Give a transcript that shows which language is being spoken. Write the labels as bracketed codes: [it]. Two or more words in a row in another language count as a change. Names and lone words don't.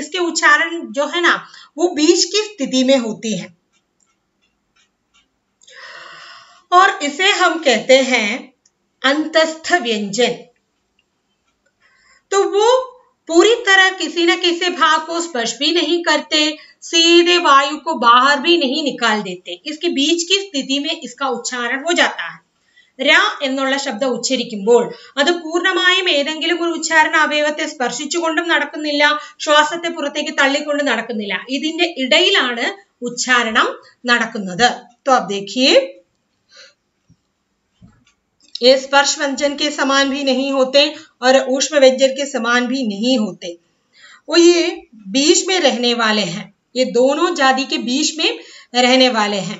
[hi] इसके उच्चारण जो है ना वो बीच की स्थिति में होती है और इसे हम कहते हैं अंतस्थ व्यंजन। तो वो पूरी तरह किसी न किसी भाग को स्पर्श भी नहीं करते, सीधे वायु को बाहर भी नहीं निकाल देते। इसके बीच की स्थिति में इसका उच्चारण हो जाता है। [ml] ര എന്നുള്ള ശബ്ദം ഉച്ചരിക്കുമ്പോൾ അത് പൂർണ്ണമായും ഏതെങ്കിലും ഒരു ഉച്ചാരണ അവയവത്തെ സ്പർശിച്ചുകൊണ്ടും നടക്കുന്നില്ല, ശ്വാസത്തെ പുറത്തേക്ക് തള്ളിക്കൊണ്ട് നടക്കുന്നില്ല. ഇതിന്റെ ഇടയിലാണ് ഉച്ചാരണം നടക്കുന്നത്. [hi] तो अब देखिए, ये स्पर्श व्यंजन के समान भी नहीं होते और ऊष्म व्यंजन के समान भी नहीं होते। वो ये बीच में रहने वाले हैं। ये दोनों जाति के बीच में रहने वाले हैं।